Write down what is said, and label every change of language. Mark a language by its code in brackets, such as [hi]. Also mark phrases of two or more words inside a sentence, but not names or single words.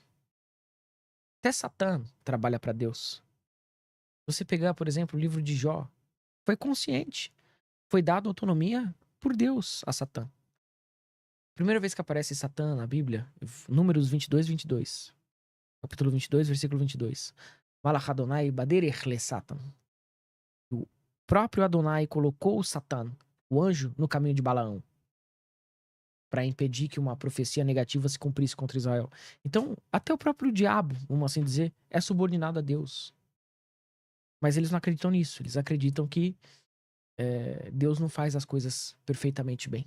[pt] Até Satã trabalha para Deus. Você pegar, por exemplo, o livro de Jó, foi consciente. Foi dado autonomia por Deus a Satã. Primeira vez que aparece Satã na Bíblia, Números 22:22. Capítulo 22, versículo 22. [he] מלאך אדוני בדרך לשטן. [pt] O próprio Adonai colocou o Satã, o anjo, no caminho de Balaão, para impedir que uma profecia negativa se cumprisse contra Israel. Então, até o próprio diabo, vamos assim dizer, é subordinado a Deus. Mas eles não acreditam nisso. Eles acreditam que Deus não faz as coisas perfeitamente bem.